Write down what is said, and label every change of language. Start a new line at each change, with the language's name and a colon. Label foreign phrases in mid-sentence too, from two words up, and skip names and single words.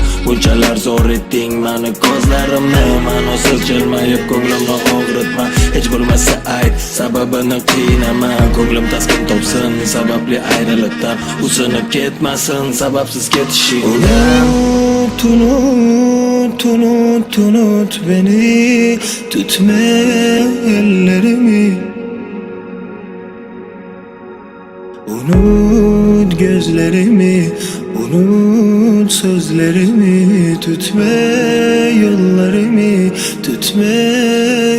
Uzbek: Bunchalar zo'r etding mani ko'zlarimni. Mani o'siz jilmayib ko'nglimni og'ritma. Hech bo'lmasa ayt, sababini qiynama. Ko'nglim taskin topsin, sababli ayriliqdan usinib ketmasin, sababsiz ketishing.
Turkish: Unut, unut, unut, unut beni. Tutma ellerimi. Unut gözlerimi, unut sözlerimi. Tutma yollarımı, tutma